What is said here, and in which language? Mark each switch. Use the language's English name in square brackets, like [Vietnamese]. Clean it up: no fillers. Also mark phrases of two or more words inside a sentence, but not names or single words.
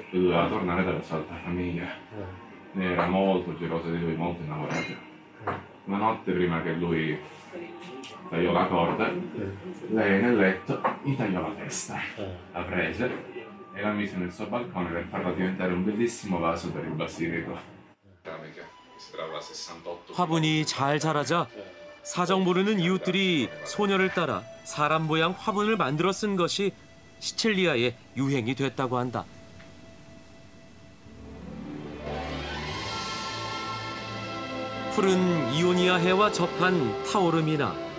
[Italian] Lui doveva tornare dalla sua altra famiglia. Ne era molto gelosa di lui, molto innamorata. Una notte prima che lui tagliò la corda, lei nel letto gli tagliò la testa, la prese e la mise nel suo balcone per farla diventare un bellissimo vaso per il basilico. [Korean] 화분이 잘 자라자 사정 모르는 이웃들이 소녀를 따라 사람 모양 화분을 만들어 쓴 것이 시칠리아의 유행이 됐다고 한다. 푸른 이오니아 해와 접한 타오르미나.